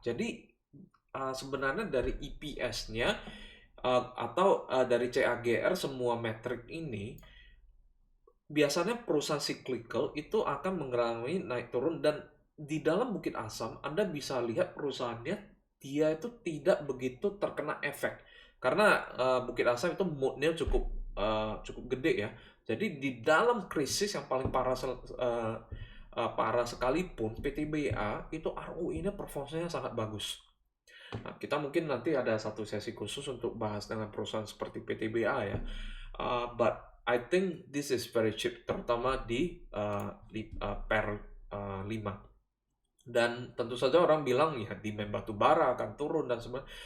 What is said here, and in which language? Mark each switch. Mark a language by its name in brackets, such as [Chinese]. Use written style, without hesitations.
[Indonesian] Jadi sebenarnya dari EPS-nya atau dari CAGR semua metrik ini biasanya perusahaan cyclical itu akan mengalami naik turun, dan di dalam Bukit Asam Anda bisa lihat perusahaannya dia itu tidak begitu terkena efek karena Bukit Asam itu moodnya cukup gede ya. Jadi di dalam krisis yang paling parah parah sekalipun PTBA itu ROE-nya performanya sangat bagus. Nah, kita mungkin nanti ada satu sesi khusus untuk bahas dengan perusahaan seperti PTBA ya. [English] But I think this is very cheap, [Indonesian] terutama di per 5. Dan tentu saja orang bilang ya demand batu bara akan turun dan sebagainya.